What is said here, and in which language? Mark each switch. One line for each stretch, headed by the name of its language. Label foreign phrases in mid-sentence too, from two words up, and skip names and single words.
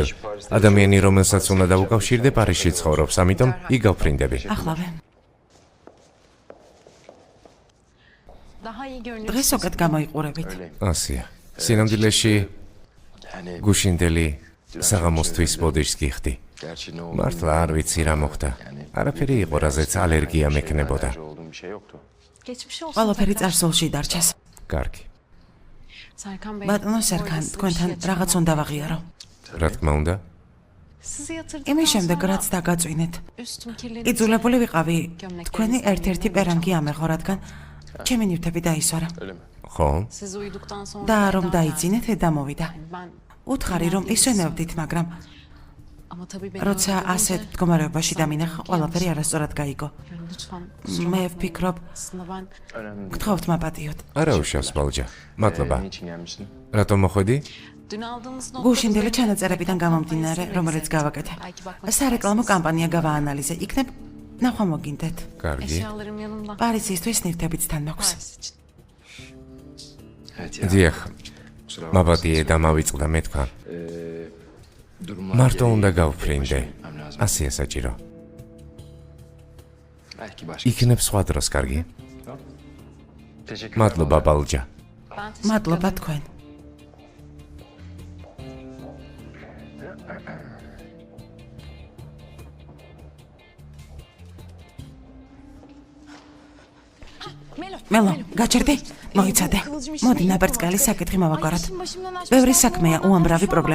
Georgian: ადამიანი, რომელსაც უნდა დავუკავშირდე, პარიზში ცხოვრობს, ამიტომ იგავფრინდები. ახლავე.
Turkish: Daha iyi görünüyor.
Georgian: დღეს უკეთ გამოიყურებით. ასია. სინამდვილეში გუშინდელი საღამოსთვის ბოდიშს გიხდი. მართლა არ ვიცი რა მოხდა. არაფერი იყო, რაზეც ალერგია მექნებოდა.
Turkish: Geçmiş olsun.
Georgian: ყველაფერი წარსულში დარჩეს. კარგი.
Turkish: Serkan Bey.
Georgian: ბატონო სერქან, თქვენთან რაღაც უნდა ვაღიარო. რა თქმა უნდა,
Turkish: Sizi yatırdıktan
Georgian: იმის შემდეგ
Turkish: sonra
Georgian: რაც დაგაწვინეთ.
Turkish: üstüm kirlenip
Georgian: იძულებული ვიყავი თქვენი ერთ-ერთი პერანგი ამეღო, რადგან ჩემი ნივთები დაისვარა. ხო?
Turkish: siz uyuduktan sonra
Georgian: და რომ Eda დაიძინეთ, eda მოვიდა.
Turkish: geldi. Ben
Georgian: უთხარი რომ ისვენებდით, მაგრამ
Turkish: ama tabii beni
Georgian: როცა
Turkish: öldürünce-
Georgian: ასეთ მდგომარეობაში დამინახა, ყველაფერი არასწორად გაიგო.
Turkish: Yani lütfen.
Georgian: მე ვფიქრობ,
Turkish: Aslında ben
Georgian: გთხოვთ მაპატიოთ. არა უშავს ბალჯა. მადლობა. რატომ მოხვედი?
Turkish: dün aldığınız
Georgian: გუშინდელი ჩანაწერებიდან გამომდინარე, რომელიც გავაკეთე. სარეკლამო კამპანია გავაანალიზე. იქნებ ნახვა მოგინდეთ. კარგი.
Turkish: eşyalarım yanımda.
Georgian: პარიზისთვის ნივთებიც თან მაქვს.
Turkish: Paris için.
Georgian: დიახ. მაპატიე დამავიწყდა მე თქვა. მარტო უნდა გავფრინდე. ასეა საჭირო. იქნებ სხვა დროს, კარგი? მადლობა ბალჯა.
Turkish: Ben teşekkür
Georgian: მადლობა
Turkish: ederim.
Georgian: თქვენ. მელო, გაჩერდი? მოიცადე. მოდი ნაბერწკალის საკითხი მოვაგვაროთ. ბევრი საქმეა, უამრავი პრობლემა.